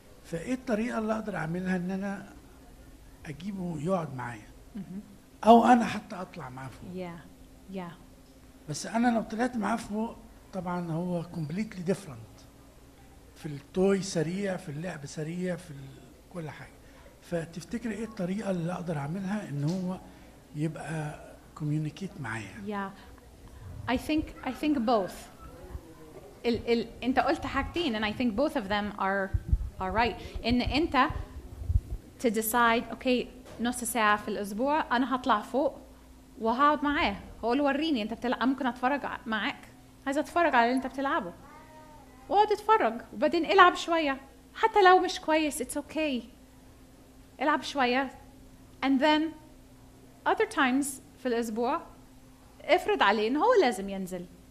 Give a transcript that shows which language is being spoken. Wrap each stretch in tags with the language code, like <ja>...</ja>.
<ar>فايه الطريقه اللي اقدر اعملها ان انا اجيبه يقعد معايا او انا حتى اطلع معاه فوق؟ بس انا لو طلعت معاه فوق طبعا هو</ar> <en>completely different</en> <ar>في التوي سريع، في اللعب سريع، في كل حاجه. فتفتكري ايه الطريقه اللي اقدر اعملها ان هو يبقى</ar> <en>communicate</en> <ar>معايا؟</ar> <en>I think both.</en> <ar>انت قلت حاجتين</ar> <en>and I think both of them are right.</en> <ar>ان انت</ar> <en>to decide okay</en> <ar>نص ساعه في الاسبوع انا هطلع فوق وهقعد معاه، هقول له وريني انت بتلعب، ممكن اتفرج معاك، عايزه اتفرج على اللي انت بتلعبه، واقعد اتفرج وبعدين العب شويه حتى لو مش كويس</ar> <en>it's okay،</en> <ar>العب شويه</ar> <en>and then other times</en> <ar>في الاسبوع افرض عليه ان هو لازم ينزل.</ar>